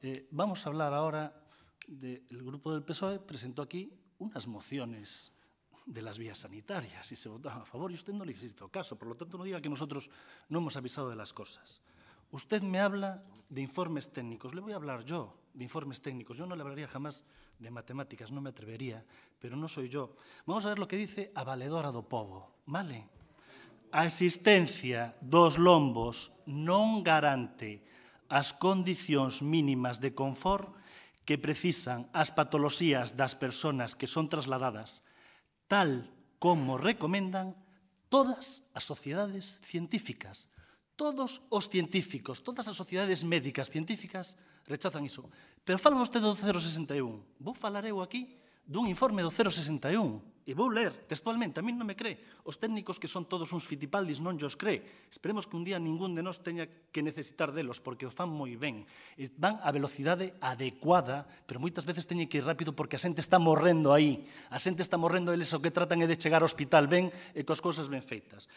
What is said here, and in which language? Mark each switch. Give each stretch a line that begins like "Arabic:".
Spanish: Vamos a hablar ahora del grupo del PSOE. Presentó aquí unas mociones de las vías sanitarias y se votaban a favor y usted no le hizo caso. Por lo tanto, no diga que nosotros no hemos avisado de las cosas. Usted me habla de informes técnicos. Le voy a hablar yo de informes técnicos. Yo no le hablaría jamás de matemáticas, no me atrevería, pero no soy yo. Vamos a ver lo que dice a Valedora do Pobo. Vale?
Galician: A existencia dos lombos non garante as condicións mínimas de confort que precisan as patoloxías das persoas que son trasladadas, tal como recomendan todas as sociedades científicas. Todos os científicos, todas as sociedades médicas científicas rechazan iso. Pero fala vostede do 061. Vou falar eu aquí dun informe do 061 e vou ler textualmente. A mí non me cree. Os técnicos que son todos uns fitipaldis non llos cree. Esperemos que un día ningún de nós teña que necesitar delos porque o fan moi ben. Van a velocidade adecuada, pero moitas veces teñen que ir rápido porque a xente está morrendo aí. A xente está morrendo, eles o que tratan é de chegar ao hospital ben e coas cousas ben feitas.